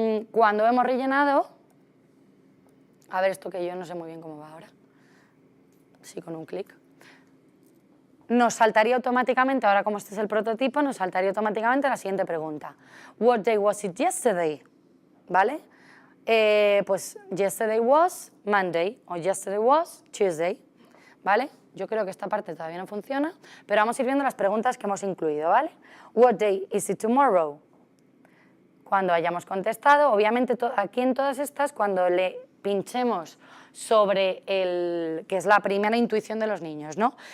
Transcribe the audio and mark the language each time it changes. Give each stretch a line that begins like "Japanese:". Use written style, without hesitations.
Spanish: Cuando hemos rellenado, a ver esto que yo no sé muy bien cómo va ahora, sí, con un clic, nos saltaría automáticamente, ahora como este es el prototipo, nos saltaría automáticamente la siguiente pregunta.
English: What day was it yesterday?
Spanish: ¿Vale? Pues
English: yesterday was Monday o yesterday was Tuesday.
Spanish: ¿vale? Yo creo que esta parte todavía no funciona, pero vamos a ir viendo las preguntas que hemos incluido, ¿vale?
English: What day is it tomorrow?
Spanish: Cuando hayamos contestado, obviamente aquí en todas estas, cuando le pinchemos sobre el, que es la primera intuición de los niños, ¿no?